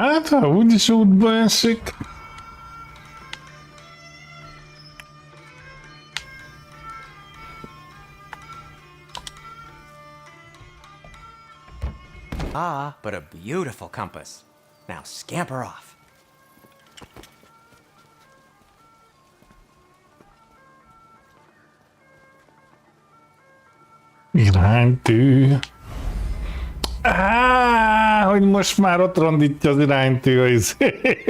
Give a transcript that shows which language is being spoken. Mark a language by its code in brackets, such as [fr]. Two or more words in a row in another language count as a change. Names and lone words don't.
[hu] Ha úgyis útba esik. [en] Ah, but a beautiful compass. Now scamper off. [hu] Iránytű. Hogy most már ott rondítja az iránytű a izé.